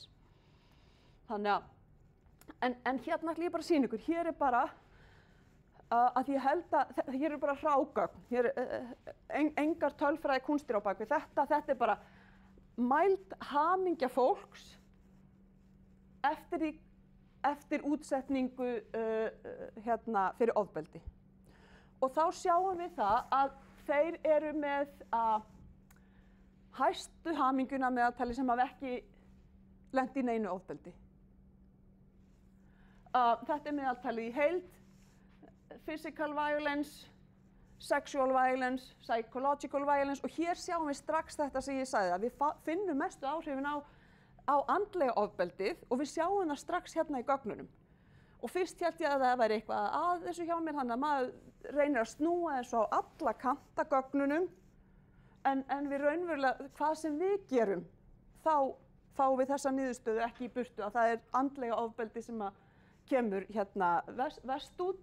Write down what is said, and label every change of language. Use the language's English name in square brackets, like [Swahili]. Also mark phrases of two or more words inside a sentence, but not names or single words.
[Icelandic] Þannig að, en hérna ætla ég bara að sýna ykkur, hér bara að ég held að, hér bara hrágögn, hér engar tölfræði kúnstir á bak við þetta bara mæld hamingja fólks eftir útsetningu fyrir ofbeldi. Og þá sjáum við það að þeir eru með hæstu hamingjuna meðaltali sem hafa ekki lent í neinu ofbeldi. Þetta meðaltalið í heild, [English] physical violence, sexual violence, psychological violence, [Icelandic] og hér sjáum við strax þetta sem ég sagði, að við finnum mestu áhrifin á andlega ofbeldið og við sjáum það strax hérna í gögnunum. Og fyrst held ég að það væri eitthvað að þessu hjá mér, þannig að maður reynir að snúa þessu á alla kanta gögnunum, en við raunverulega, hvað sem við gerum, þá fáum við þessa niðurstöðu ekki í burtu, að það andlega ofbeldi sem kemur hérna verst út.